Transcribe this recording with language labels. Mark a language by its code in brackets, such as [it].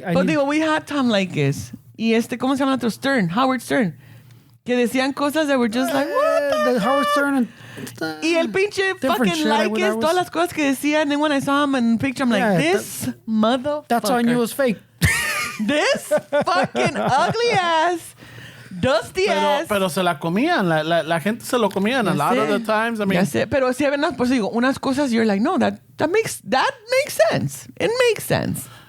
[es] But digo, [en] we had [es] Tom Leykis. Y ¿cómo se llama otro? Stern, Howard Stern. Que decían cosas [en] that were just like, what the Howard Stern and [es] y el pinche fucking Leykis, todas las cosas que decían. [en] And then when I saw him in the picture, I'm like, this motherfucker. That's how I knew it was fake. This fucking ugly ass, dusty ass. [es] Pero se la comían. La gente se lo comían [en] a lot of the times. I mean, [es] pero si ven pues digo, unas cosas [en] you're like, no, that makes sense. It makes sense.